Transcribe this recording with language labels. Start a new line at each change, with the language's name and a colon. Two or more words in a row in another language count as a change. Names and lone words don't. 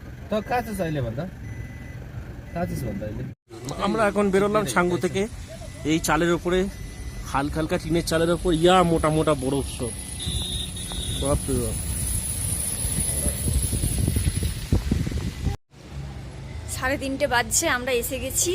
Bangla: तो कहाँ से अहिले भन्दा कहाँ से भन्दा अहिले আমরা এখন বেরোলাম সাঙ্গু থেকে। এই চালের উপরে হালকা হালকা টিনের চালের উপর ইয়া মোটা মোটা বরফ সব। বাপরে বাপ। 3:30 বাজছে, আমরা এসে গেছি।